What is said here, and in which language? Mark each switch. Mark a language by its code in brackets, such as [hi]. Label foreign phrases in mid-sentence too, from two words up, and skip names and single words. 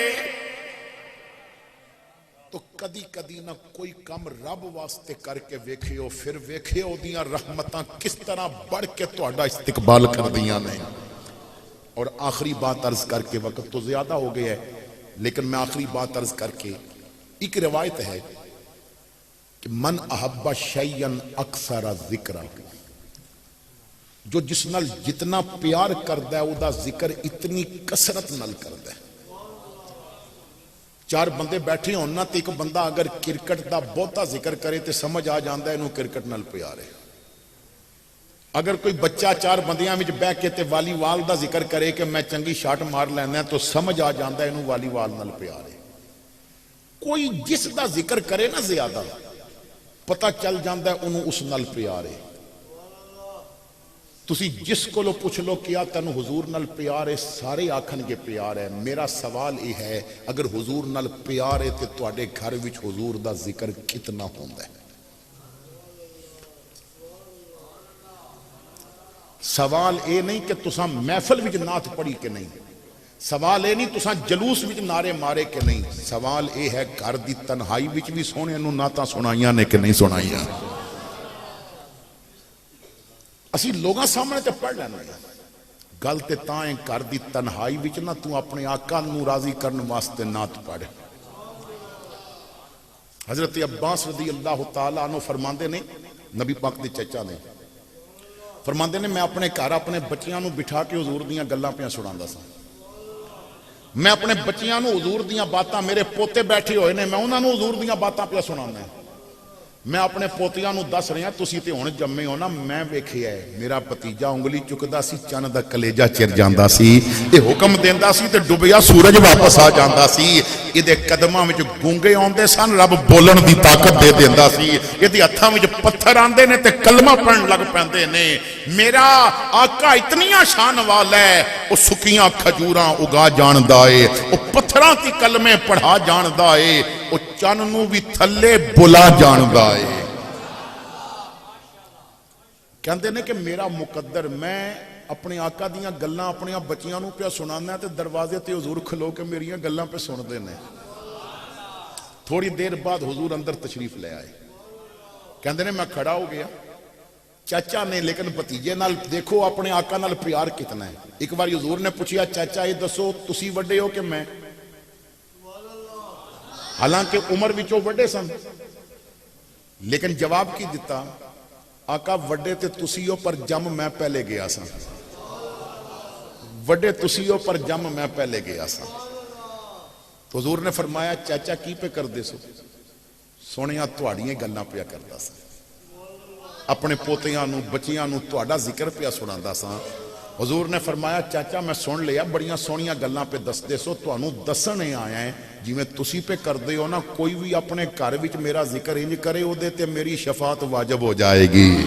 [pa] تو کدی کدی نہ کوئی کم رب واسطے کر کے ویکھیو, پھر ویکھیو دیاں رحمتاں کس طرح بڑھ کے تہاڈا استقبال کر دیاں نے. اور آخری بات عرض کر کے, وقت تو زیادہ ہو گیا ہے لیکن میں آخری بات عرض کر کے, ایک روایت ہے کہ [ar] من احب شیئن اکثر ذکر, [pa] جو جس نال جتنا پیار کردا ہے او دا ذکر اتنی کثرت نال کردا ہے. چار بندے بیٹھے ہونا تے ایک بندہ اگر کرکٹ دا بہتا ذکر کرے تے سمجھ آ جاندا ہے انہوں کرکٹ نال پیار ہے. اگر کوئی بچہ چار بندیاں وچ بیٹھ کے تے والی وال دا ذکر کرے کہ میں چنگی شاٹ مار لینا ہے تو سمجھ آ جاندا ہے انہوں والی وال نال پیار ہے. کوئی جس دا ذکر کرے نا زیادہ پتہ چل جاندا ہے انہوں اس نال پیار ہے. تسی جس کو لو پوچھ لو کیا تن حضور نال پیار ہے, سارے آکھن کے پیار ہے. میرا سوال یہ ہے اگر حضور نال پیار ہے تے تواڈے گھر وچ حضور دا ذکر کتنا ہوندا ہے؟ سوال اے نہیں کہ تساں محفل وچ نعت پڑھی کہ نہیں, سوال اے نہیں تساں جلوس وچ نعرے مارے کہ نہیں, سوال اے ہے گھر دی تنہائی وچ بھی سونے نوں نعتاں سنائیاں نے کہ نہیں سنائیاں. اسی لوگاں سامنے تے پڑھ لینا ہے, گل تے تاں ہے گھر دی تنہائی وچ نہ تو اپنے آقا نوں راضی کرن واسطے نعت پڑھ. حضرت عباس [ar] رضی اللہ تعالیٰ عنہ [pa] فرماندے نے, نبی پاک دے چچا نے فرماندے نے, میں اپنے گھر اپنے بچیاں نوں بٹھا کے حضور دیاں گلاں پیاں سناندا سا. میں اپنے بچیاں نوں حضور دیاں باتاں, میرے پوتے بیٹھے ہوئے نے, میں انہاں نوں حضور دیاں باتاں پیاں سناندا ہے. میں اپنے پوتیاں نوں دس رہا تسی تے ہن جمے ہو نا, میں ویکھیا ہے میرا بھتیجا انگلی چکدا سی چن دا کلیجہ چر جاندا سی, تے حکم دیندا سی تے ڈبیا سورج واپس آ جاندا سی. ایدے قدماں وچ گونگے آندے سن, رب بولن دی طاقت دے دیندا سی. ایدے ہتھاں وچ پتھر آندے نے تے کلمہ پڑھن لگ پیندے نے. میرا آقا اتنیاں شان والا ہے, او سکیاں کھجوراں اگا جاندا ہے, او پتھراں تے کلمے پڑھا جاندا ہے, او چن نوں وی تھلے بلا جاندا ہے. کہندے نے کہ میرا مقدر, میں اپنے آقا دیاں گلاں اپنیاں بچیاں نوں پیا سنانا تے دروازے تے حضور کھلو کے میریاں گلاں پہ سن دے نے. تھوڑی دیر بعد حضور اندر تشریف لے آئے. کہندے نے میں کھڑا ہو گیا, چاچا نے لیکن بھتیجے نال دیکھو اپنے آقا نال پیار کتنا ہے. ایک بار حضور نے پوچھیا چاچا یہ دسو تسی وڈے ہو کہ میں؟ حالانکہ عمر وچوں وڈے سن, لیکن جواب کی دیتا, آقا وڈے تے تسی ہو پر جم میں پہلے گیا سا. وڈے تسی ہو پر جم میں پہلے گیا سا. تو حضور نے فرمایا چاچا کی پہ کر دے سو؟ سونیاں تواڑیاں گلاں پیا کردا سا, اپنے پوتیاں نو بچیاں نو تواڈا ذکر پیا سناندا سا. حضور نے فرمایا چاچا میں سن لیا بڑیاں سونیاں گلاں پہ دسدے سو تانوں دسنے آیا ہے جویں تسی پہ کردے ہو نا کوئی بھی اپنے گھر وچ میرا ذکر انج کرے او دے تے میری شفاعت واجب ہو جائے گی